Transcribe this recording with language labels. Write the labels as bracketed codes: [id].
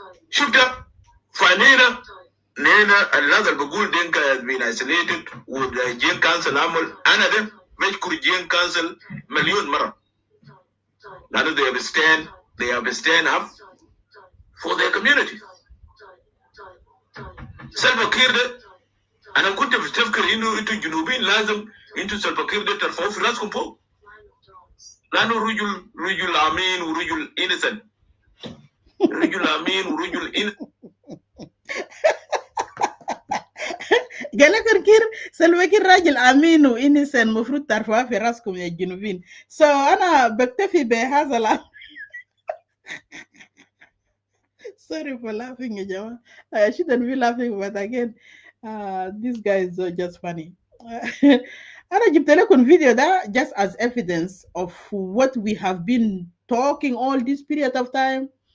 [en] Shukta, Fanina, Nena, another Bagul Dinka has been isolated with the Jain Council Amal, another Meshkur Jain Council, Million Mara. Now they have stand up for their community. [ar] Salva Kiir, أنا كنت بفتكر إنه أنتوا الجنوبيين لازم أنتوا سلفا كير ده ترفعوا في راسكم فوق لأنه رجل أمين ورجل إنسان رجل أمين ورجل إنسان قال لك كير سلفا كير راجل أمين وإنسان مفروض ترفعوا في راسكم يا الجنوبيين. So أنا بكتفي بهذا الأمر. [en] Sorry for laughing [ar] يا جماعة. [en] I shouldn't be laughing, but again these guys are just funny. [ar] أنا جبت لكم فيديو ده [en] just as evidence of what we have been talking all this period of time.